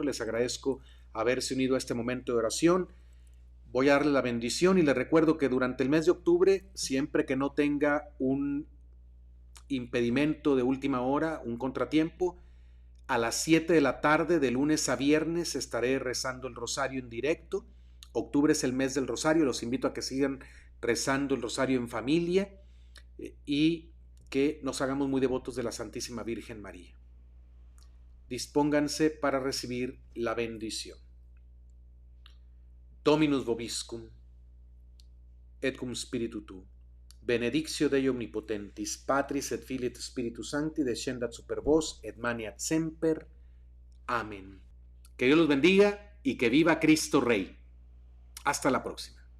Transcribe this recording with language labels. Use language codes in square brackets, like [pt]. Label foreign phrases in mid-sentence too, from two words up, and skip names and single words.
[es] Les agradezco haberse unido a este momento de oración. Voy a darle la bendición y les recuerdo que durante el mes de octubre, siempre que no tenga un impedimento de última hora, un contratiempo, a las 7 de la tarde, de lunes a viernes, estaré rezando el rosario en directo. Octubre es el mes del rosario. Los invito a que sigan rezando el rosario en familia y que nos hagamos muy devotos de la Santísima Virgen María. Dispónganse para recibir la bendición. [la] Dominus vobiscum, et cum spiritu tu, benedictio Dei omnipotentis, Patris et Filii et Spiritus Sancti, descendat super vos et maniat semper. [es] Amén. Que Dios los bendiga y que viva Cristo Rey. Hasta la próxima.